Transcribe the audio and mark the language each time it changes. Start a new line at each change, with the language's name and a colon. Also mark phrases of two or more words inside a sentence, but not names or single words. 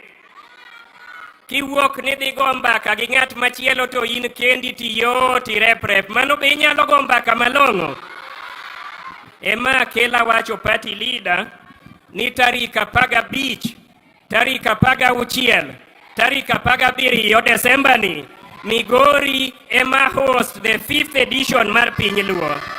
Luo (Kenya and Tanzania): Kiwuok ni dhi go mbaka gi ng'at machielo to in kendi tiyo tirep, mano be inyalo go mbaka malong'o. Ema kela wacho party leader ni tarik 15, tarik 16, tarik 17 Desemba ni Migori ema
English: host the 5th edition
Luo (Kenya and Tanzania): mar Piny Luo.